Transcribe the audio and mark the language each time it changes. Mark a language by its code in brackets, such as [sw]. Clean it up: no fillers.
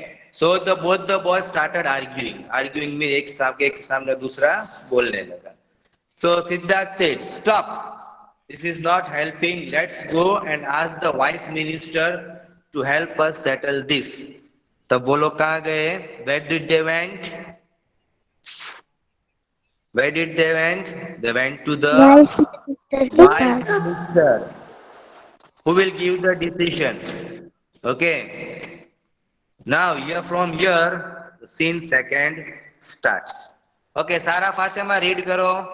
[en] So both the boys started arguing. [hi] Arguing में एक सामने दूसरा बोलने लगा. [en] So Siddharth said, "Stop. This is not helping. Let's go and ask the wise minister to help us settle this." [hi] तब वो लोग कहाँ गए? [en] Where did they went? Where did they went? They went to the [hi] vice minister के [en] wise [hi] pass. [en] minister who will give the decision. Okay. Now here from here, the scene second starts. [hi] Okay, सारा Fatima read करो.